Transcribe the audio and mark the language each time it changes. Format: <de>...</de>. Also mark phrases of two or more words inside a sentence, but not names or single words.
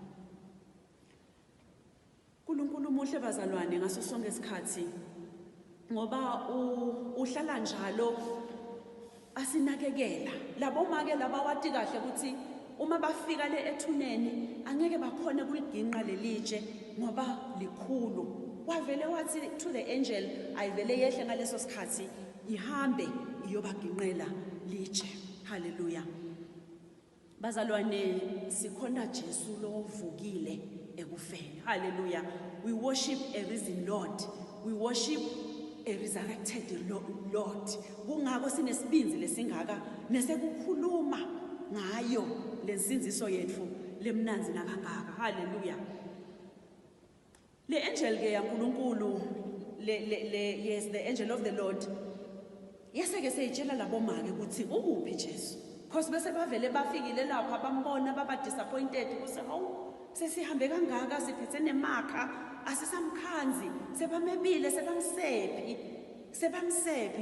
<ss>uNkulunkulu muhle bazalwane ngaso sonke isikhathi ngoba uhlala njalo asinakekela. Labo make laba wati kahle ukuthi uma bafika le ethuneni angeke bakhone kuliginqa lelitshe ngoba likhulu. Wavele wathi</ss> <en>to the angel</en> <ss>ayivele yehle ngaleso sikhathi ihambe iyobaginqela litshe. Hallelujah. Bazalwane sikhona Jesu lo vukile ekufeni.</ss> <en>Hallelujah. We worship a risen Lord. We worship a resurrected Lord.</en> <ss>Kungako sinesibinzi lesingaka nesekukhuluma ngayo lensinziso yethu lemnanzi nakangaka. Hallelujah. Le angel ke yaNkulunkulu</ss> <en>yes, the angel of the Lord</en> <ss>yeseke seyitshela labo make ukuthi ukuphi Jesu. Because bese bavele bafikile lapha bambona baba disappointed ukuthi hawu sesihambe kangaka siphethe nemakha asisamkhanzi sebamebile sebamsephi.</ss>